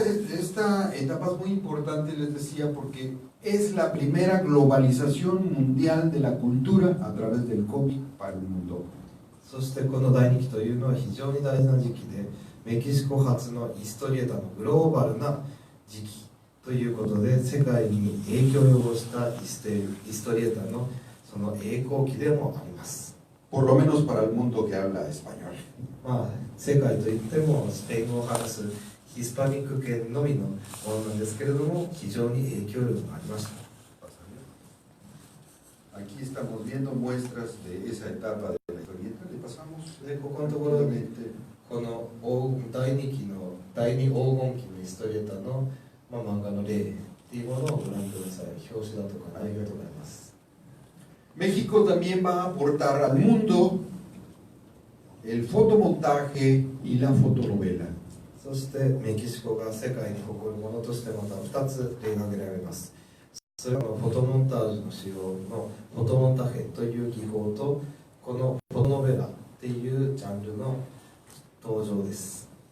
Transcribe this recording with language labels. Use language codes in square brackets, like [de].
[es] Esta etapa es muy importante, les decía, porque es la primera globalización mundial de la cultura a través del cómic para el mundo. [ja] そしてこの第2期というのは非常に大事な時期でメキシコ初のヒストリエーターのグローバルな時期ということで世界に影響を及ぼしたヒストリエーターのその栄光期でもあります。 [es] Por lo menos para el mundo que habla español. [ja] 世界といってもスペイン語を話すヒスパニック圏のみのものなんですけれども非常に影響力がありました。 [es] Aquí estamos viendo muestras de esa etapa de la historieta. Le pasamos. [ja] でここのところにこの第2期の第2黄金期のヒストリエーターの、漫画の例っていうものをご覧ください。表紙だとか内容とかあります。 [es] México también va a aportar al mundo el fotomontaje y la fotonovela. [ja] そしてメキシコが世界に誇るものとしてまた2つ例が挙げられます。それはフォトモンタージュの使用のフォトモンタヘという技法とこのフォトノベベラっていうジャンルの登場です。